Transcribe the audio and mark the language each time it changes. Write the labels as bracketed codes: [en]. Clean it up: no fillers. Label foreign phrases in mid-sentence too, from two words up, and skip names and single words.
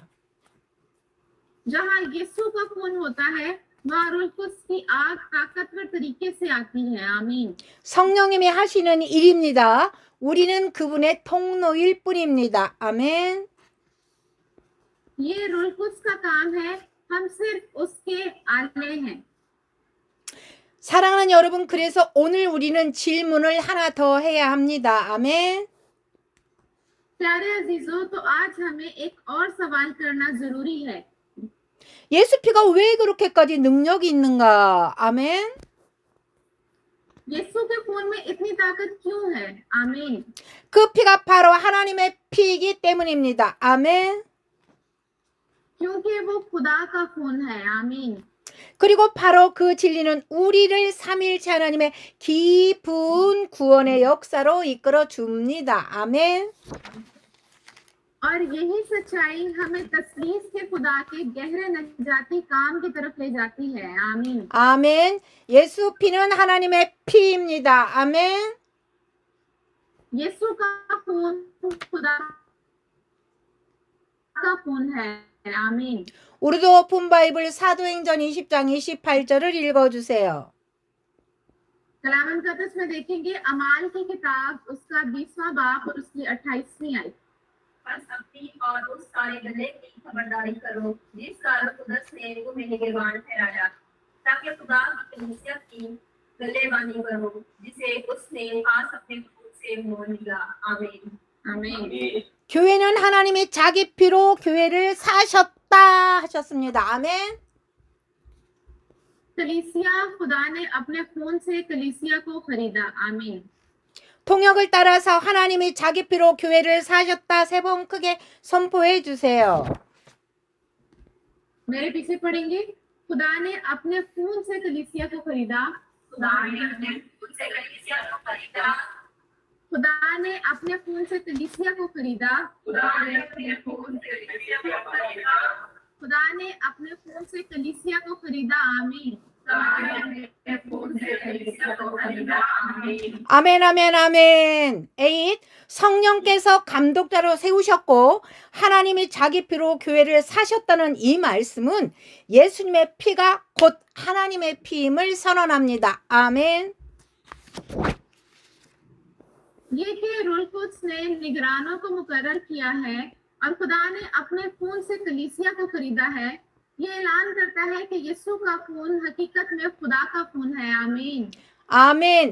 [ur] جہاں یسوع کا خون ہوتا ہے وہاں روح القدس کی آگ طاقتور طریقے سے آتی ہے. आमीन। [ko] 성령님이 하시는 일입니다. 우리는 그분의 통로일 뿐입니다. 아멘. [ur] یہ روح القدس کا کام ہے، ہم صرف اس کے آلے ہیں. [ko] 사랑하는 여러분, 그래서 오늘 우리는 질문을 하나 더 해야 합니다. 아멘. [ur] پیارے عزیزو، تو آج ہمیں ایک اور سوال کرنا ضروری ہے. [ko] 예수피가 왜 그렇게까지 능력이 있는가? 아멘. [ur] یسوع کے خون میں اتنی طاقت کیوں ہے? आमीन। [ko] 그 피가 바로 하나님의 피이기 때문입니다. 아멘. [ur] کیونکہ وہ خدا کا خون ہے. आमीन। [ko] 그리고 바로 그 진리는 우리를 삼위일체 하나님의 깊은 구원의 역사로 이끌어 줍니다. 아멘. [ur] اور یہی سچائی ہمیں تثلیث کے خدا کے گہرے نجاتی کام کی طرف لے جاتی ہے. आमीन। [ko] 아멘. 예수 피는 하나님의 피입니다. 아멘. [ur] یسوع کا خون خدا کا خون ہے. आमीन। [ko] 우르드 오픈 바이블 사도행전 20장 28절을 읽어주세요. [ur] کلام مقدس میں دیکھیں گے اعمال کی کتاب اس کا 20واں باب اور اس کی 28ویں آیت. بس اپنی اور اس سارے گلے کی خبرداری کرو جس کا رن قدس نے تمہیں نگہبان ٹھہرایا، تاکہ خدا کی کلیسیا کی گلہ بانی کرو جسے اس نے آج اپنے خون سے مول لیا. आमीन। आमीन। [ko] 교회는 하나님이 자기 피로 교회를 사셨다 하셨습니다. 아멘. [ur] کلیسیا خدا نے اپنے خون سے کلیسیا کو خریدا. आमीन। [ko] 통역을 따라서 하나님이 자기 피로 교회를 사셨다 세 번 크게 선포해 주세요. [ur] میرے پیچھے پڑھیں گے. خدا نے اپنے خون سے کلیسیا کو خریدا. خدا نے اپنے خون سے کلیسیا کو خریدا. خدا نے اپنے خون سے کلیسیا کو خریدا. خدا نے اپنے خون سے کلیسیا کو خریدا. خدا نے اپنے خون سے کلیسیا کو خریدا. आमीन। [ko] 아멘 아멘 아멘. 8. 성령께서 감독자로 세우셨고 하나님이 자기 피로 교회를 사셨다는 이 말씀은 예수님의 피가 곧 하나님의 피임을 선언합니다. 아멘. [ur] یہ کہ روح القدس نے نگرانوں کو مقرر کیا ہے اور خدا نے اپنے خون سے کلیسیا کو خریدا ہے، یہ اعلان کرتا ہے کہ یسوع کا خون حقیقت میں خدا کا خون ہے. आमीन। [ko] 아멘.